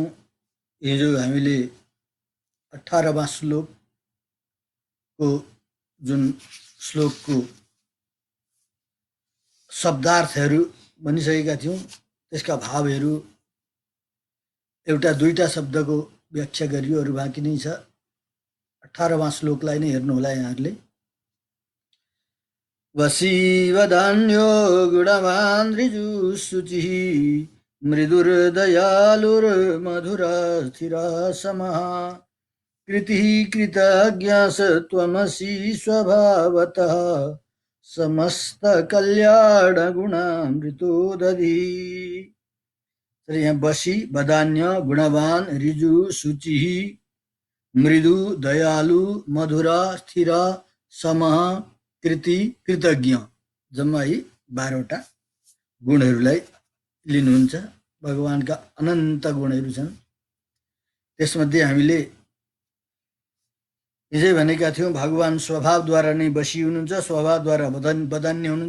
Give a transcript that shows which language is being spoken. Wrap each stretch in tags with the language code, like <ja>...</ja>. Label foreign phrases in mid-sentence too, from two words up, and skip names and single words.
<ne>हिजो हामीले 18वां श्लोकको जुन श्लोकको शब्दार्थहरू भनिसकेका थियौँ, त्यसका भावहरू एउटा दुईटा शब्दको व्याख्या गरियो, अरू बाँकी नै छ। 18वां श्लोकलाई नै हेर्नु होला यहाँहरूले।</ne> <sa>वसीवदान्यो गुणवान् ऋजुःशुचिः मृदुर्दयालुर्मधुरस्थिरः समः कृतिः कृतज्ञास त्वमसि स्वभावतः समस्तकल्याणगुणामृतोदधि।</sa> <ne>यहाँ</ne> <sa>वशी वदान्य गुणवान ऋजु शुचि मृदु दयालु मधुर स्थिर समः कृति कृतज्ञ</sa> <ne>जम्मा यी 12वटा गुणहरूलाई लिनुहुन्छ। भगवानका अनन्त गुणहरू छन्। त्यसमध्ये हामीले हिजै भनेका थियौँ, भगवान स्वभावद्वारा नै वशी हुनुहुन्छ, स्वभावद्वारा वदान्य हुनुहुन्छ,</ne>